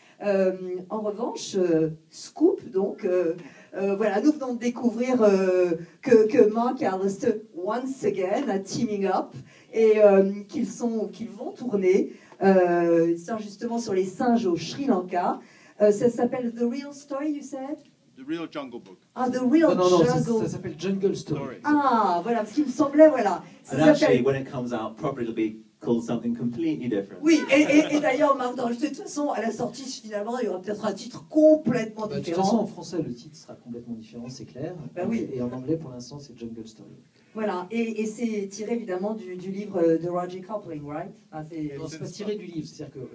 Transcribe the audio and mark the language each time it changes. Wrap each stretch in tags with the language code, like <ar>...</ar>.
<fr>En revanche, Scoop, donc, voilà, nous venons de découvrir que Mark et Alistair,</fr> <en>once again, are teaming up,</en> <fr>et qu'ils vont tourner, justement sur les singes au Sri Lanka. Ça s'appelle The Real Story,</fr> <en>you said? The Real Jungle Book. Ah, The Real Jungle.</en> <fr>Ça s'appelle Jungle Story. Ah, voilà, parce qu'il me semblait, voilà.</fr> <en>And actually, when it comes out properly, it'll be called something completely different.</en> <fr>Oui, et d'ailleurs, Marc, de toute façon, à la sortie, finalement, il y aura peut-être un titre complètement différent. De toute façon, en français, le titre sera complètement différent, c'est clair. Oui. Et en anglais, pour l'instant, c'est Jungle Story. Voilà, et c'est tiré évidemment du livre de Roger Kipling,</fr> <en>right?</en> <fr>Non, c'est pas tiré du livre, c'est-à-dire que</fr>